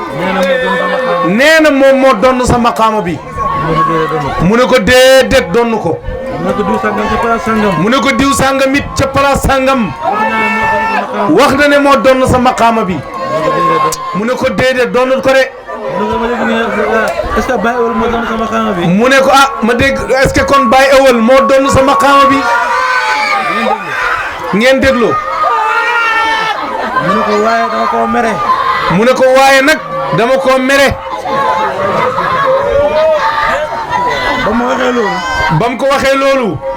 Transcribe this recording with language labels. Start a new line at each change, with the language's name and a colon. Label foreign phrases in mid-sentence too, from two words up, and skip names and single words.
Wolof: Nee na moo doon sama xaama bi. Nee na moom moo doon sa maqaama bi. Mu ne ko déedéet doonut ko. Mu ne ko déedéet doonut ko. Mu ne ko diw sangam ca place sangam. Mu ne ko diw sangam it ca place sangam. Wax na ne moo Wax na ne moo doon sa maqaama bi. Mu ne ko déedéet. Mu ne ko déedéet doonut ko de. Mu ne ko ma dégg ne,
French: est-ce que
Wolof: Baye Ewal moo doon sama xaama bi? Mu ne ko ah ma dégg
French: est-ce que
Wolof: kon Baye Ewal moo doon sa maqaama bi? Ngeen déglu. Mu ne ko waaye dama koo mere. Mu ne ko waaye nag dama koo mere. Ba mu waxee loolu. Ba mu ko waxee loolu.